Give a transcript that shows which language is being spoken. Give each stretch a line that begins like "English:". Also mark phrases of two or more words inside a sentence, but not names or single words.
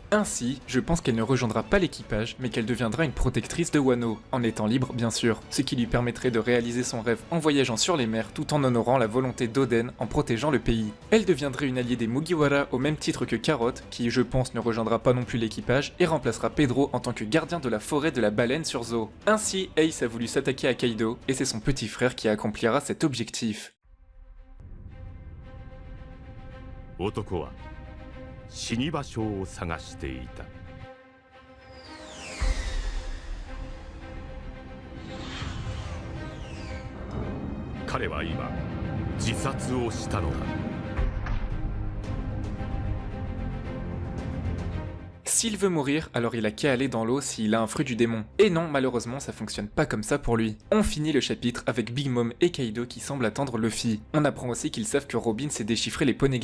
French: Ainsi, je pense qu'elle ne rejoindra pas l'équipage, mais qu'elle deviendra une protectrice de Wano, en étant libre bien sûr, ce qui lui permettrait de réaliser son rêve en voyageant sur les mers tout en honorant la volonté d'Oden en protégeant le pays. Elle deviendrait une alliée des Mugiwara au même titre que Carrot, qui je pense ne rejoindra pas non plus l'équipage, et remplacera Pedro en tant que gardien de la forêt de la baleine sur Zou. Ainsi, Ace a voulu s'attaquer à Kaido, et c'est son petit frère qui accomplira cet objectif.
Japanese: 男は死に場所を探していた。彼は今自殺をしたのだ。
French: S'il veut mourir, alors il a qu'à aller dans l'eau s'il a un fruit du démon. Et non, malheureusement, ça fonctionne pas comme ça pour lui. On finit le chapitre avec Big Mom et Kaido qui semblent attendre Luffy. On apprend aussi qu'ils savent que Robin sait déchiffrer les poneglyphes.